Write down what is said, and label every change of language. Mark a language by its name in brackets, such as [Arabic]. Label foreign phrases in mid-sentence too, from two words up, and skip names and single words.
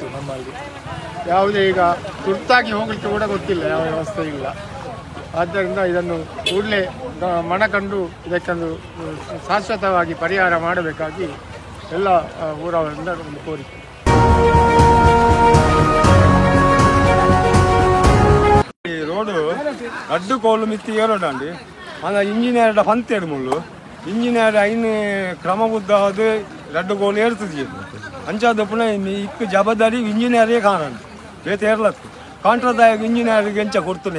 [Kannada] ನಮ್ಮ ಇದು ಯಾವುದೇ ಈಗ ತುರ್ತಾಗಿ ಹೋಗಲಿಕ್ಕೆ ಕೂಡ ಗೊತ್ತಿಲ್ಲ, ಯಾವ ವ್ಯವಸ್ಥೆ ಇಲ್ಲ. ಆದ್ದರಿಂದ ಇದನ್ನು ಕೂಡಲೇ ಮನಕಂಡು ಇದಕ್ಕೊಂದು ಶಾಶ್ವತವಾಗಿ ಪರಿಹಾರ ಮಾಡಬೇಕಾಗಿ ಎಲ್ಲ ಊರವರಿಂದ ಒಂದು ಕೋರಿಕೆ. [Tulu] ಈ ರೋಡು ಅಡ್ಡು ಕೋಲು ಮಿತ್ತಿ ಏರೋಡಂಡಿ ಅಲ್ಲ ಇಂಜಿನಿಯರ್ಡ ಪಂತೇಡು ಮುಳ್ಳು ಇಂಜಿನಿಯರ್ ಐನು ಕ್ರಮಬದ್ಧವಾದ ರಡ್ಡು ಕೋಲು ಏರ್ತದೆ ಅಂಚಾದ ಪುನಃ ಇಕ್ಕು ಜವಾಬ್ದಾರಿ ಇಂಜಿನಿಯರೇ ಕಾಣಂಡು ಬೇತೆ ಏರ್ಲತ್ತು ಕಾಂಟ್ರಾದಾಯ ಇಂಜಿನಿಯರ್ಗೆ ಎಂಚ ಕೊಡ್ತಾನೆ.